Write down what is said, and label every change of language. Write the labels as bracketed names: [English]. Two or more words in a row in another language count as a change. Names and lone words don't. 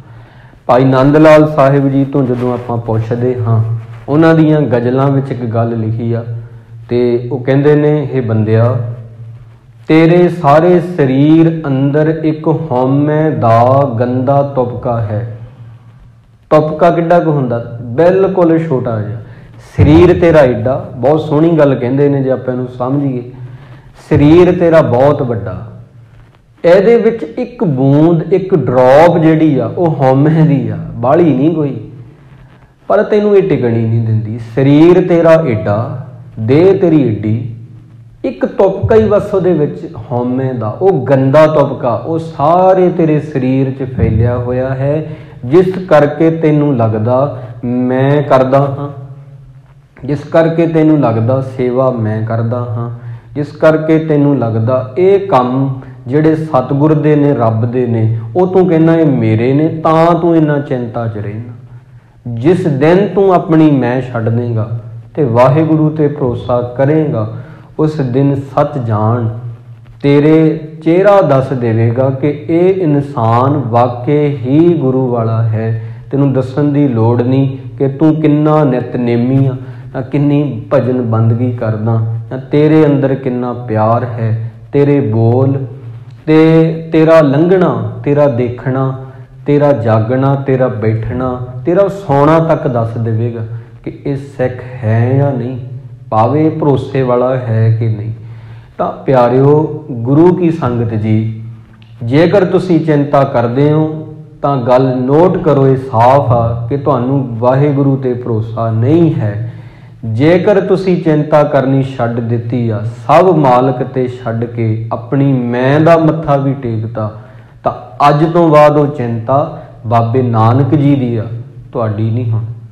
[Punjabi] ਭਾਈ ਨੰਦ ਲਾਲ ਸਾਹਿਬ ਜੀ ਤੋ ਜਦੋਂ ਆਪਾਂ ਪੁੱਛਦੇ ਹਾਂ, ਉਹਨਾਂ ਦੀਆਂ ਗ਼ਜ਼ਲਾਂ ਵਿੱਚ ਇੱਕ ਗੱਲ ਲਿਖੀ ਆ ਤੇ ਵੋ ਕਹਿੰਦੇ ਨੇ, ਹੇ ਬੰਦਿਆ ਤੇਰੇ ਸਾਰੇ ਸ਼ਰੀਰ ਅੰਦਰ ਇੱਕ ਹਉਮੈ ਦਾ ਗੰਦਾ ਤੁਪਕਾ ਹੈ। ਤੁਪਕਾ ਕਿੱਡਾ ਕੁਝ ਹੁੰਦਾ, ਬਿਲਕੁਲ ਛੋਟਾ ਜਿਹਾ। ਸ਼ਰੀਰ ਤੇਰਾ ਏਡਾ, ਬਹੁਤ ਸੋਹਣੀ ਗੱਲ ਕਹਿੰਦੇ ਨੇ ਜੇ ਆਪਾਂ ਇਹਨੂੰ ਸਮਝੀਏ, ਸ਼ਰੀਰ ਤੇਰਾ ਬਹੁਤ ਵੱਡਾ, ਇਹਦੇ ਵਿੱਚ ਇੱਕ ਬੂੰਦ ਇੱਕ ਡਰੌਪ ਜਿਹੜੀ ਆ ਉਹ ਹਉਮੈ ਦੀ ਆ, ਬਾਹਲੀ ਨਹੀਂ ਕੋਈ, ਪਰ ਤੈਨੂੰ ਇਹ ਟਿਕਣੀ नहीं ਦਿੰਦੀ। ਸ਼ਰੀਰ ਤੇਰਾ ਏਡਾ, ਦੇਹ ਤੇਰੀ ਏਡੀ, ਇੱਕ ਤੁਪਕਾ ਹੀ ਬਸ ਉਹਦੇ ਵਿੱਚ ਹਉਮੈ ਦਾ, ਉਹ ਗੰਦਾ ਤੁਪਕਾ ਉਹ ਸਾਰੇ ਤੇਰੇ ਸ਼ਰੀਰ 'ਚ ਫੈਲਿਆ ਹੋਇਆ ਹੈ, ਜਿਸ ਕਰਕੇ ਤੈਨੂੰ ਲੱਗਦਾ ਮੈਂ ਕਰਦਾ ਹਾਂ, ਜਿਸ ਕਰਕੇ ਤੈਨੂੰ ਲੱਗਦਾ ਸੇਵਾ ਮੈਂ ਕਰਦਾ ਹਾਂ, ਜਿਸ ਕਰਕੇ ਤੈਨੂੰ ਲੱਗਦਾ ਇਹ ਕੰਮ ਜਿਹੜੇ ਸਤਿਗੁਰ ਦੇ ਨੇ ਰੱਬ ਦੇ ਨੇ ਵੋ ਤੂੰ ਕਹਿਨਾ ਯੇ ਮੇਰੇ ਨੇ, ਤਾਂ ਤੂੰ ਇੰਨਾ ਚਿੰਤਾ ਚ ਰਹਿਨਾ। ਜਿਸ ਦਿਨ ਤੂੰ ਅਪਣੀ ਮੈਂ ਛੱਡ ਦੇਗਾ ਤੇ ਵਾਹਿਗੁਰੂ ਤੇ ਭਰੋਸਾ ਕਰੇਗਾ, ਉਸ ਦਿਨ ਸੱਚ ਜਾਣ ਤੇਰੇ ਚਿਹਰਾ ਦੱਸ ਦੇਵੇਗਾ ਕਿ ਯੇ ਇਨਸਾਨ ਵਾਕਈ ਹੀ ਗੁਰੂ ਵਾਲਾ ਹੈ। ਤੈਨੂੰ ਦੱਸਣ ਦੀ ਲੋੜ ਨਹੀਂ ਕਿ ਤੂੰ ਕਿੰਨਾ ਨਿਤਨੇਮੀ ਆ, ਨਾ ਕਿੰਨੀ ਭਜਨ ਬੰਦਗੀ ਕਰਦਾ, ਨਾ ਤੇਰੇ ਅੰਦਰ ਕਿੰਨਾ ਪਿਆਰ ਹੈ। ਤੇਰੇ ਬੋਲ ਤੇ ਤੇਰਾ ਲੰਘਣਾ, ਤੇਰਾ ਦੇਖਣਾ, ਤੇਰਾ ਜਾਗਣਾ, ਤੇਰਾ ਬੈਠਣਾ, ਤੇਰਾ ਸੌਣਾ ਤੱਕ ਦੱਸ ਦੇਵੇਗਾ ਕਿ ਯੇ ਸਿੱਖ ਹੈ ਯਾ ਨਹੀਂ, ਭਾਵੇਂ ਭਰੋਸੇ ਵਾਲਾ ਹੈ ਕਿ ਨਹੀਂ। ਤੋ ਪਿਆਰਿਓ ਗੁਰੂ ਕੀ ਸੰਗਤ ਜੀ, ਜੇਕਰ ਤੁਸੀਂ ਚਿੰਤਾ ਕਰਤੇ ਹੋ ਤੋ ਗੱਲ ਨੋਟ ਕਰੋ, ਯੇ ਸਾਫ਼ ਆ ਕਿ ਤੁਹਾਨੂੰ ਵਾਹਿਗੁਰੂ ਤੇ ਭਰੋਸਾ ਨਹੀਂ ਹੈ। ਜੇਕਰ ਤੁਸੀਂ ਚਿੰਤਾ ਕਰਨੀ ਛੱਡ ਦਿੱਤੀ ਆ, ਸਭ ਮਾਲਕ ਤੇ ਛੱਡ ਕੇ ਅਪਣੀ ਮੈਂ ਦਾ ਮੱਥਾ ਭੀ ਟੇਕਤਾ, ਤੋ ਅੱਜ ਤੋਂ ਬਾਅਦ ਵੋ ਚਿੰਤਾ ਬਾਬੇ ਨਾਨਕ ਜੀ ਦੀ ਆ, ਤੁਹਾਡੀ ਨਹੀਂ ਹੁਣ।